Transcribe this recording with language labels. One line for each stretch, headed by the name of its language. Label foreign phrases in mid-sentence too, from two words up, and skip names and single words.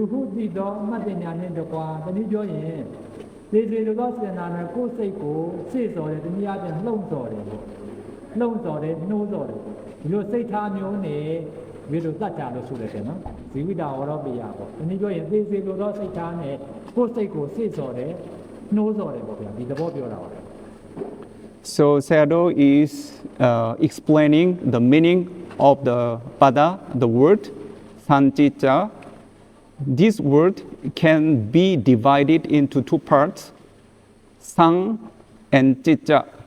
Burmese: ဟုတည်တော့အမှတ်ပညာနဲ့တကွတနည်းပြောရင်သေစေလိုသောစေတနာနဲ့ကိုယ်စိတ်ကိုစေ့စော်တယ်တနည်းအားဖြင့်လှုံ့ဆော်တယ်ပေါ့လှုံ့ဆော်တယ်နှိုးဆော်တယ်ဒီလိုစိတ်ထားမျိုးနဲ့ပြီးတော့တတ်ကြလို့ဆိုတယ်နော်ဇီဝိတာဝရောပိယပေါ့တနည်းပြောရင်သေစေလိုသောစိတ်ထားနဲ့ကိုယ်စိတ်ကိုစေ့ဆော်တယ်နှိုးဆော်တယ်ပေါ့ဗျာဒီသဘောပြောတာပါ
English: So Sayadaw is explaining the meaning of the pada, the word sanchicha. This word can be divided into two parts, sang and chicha.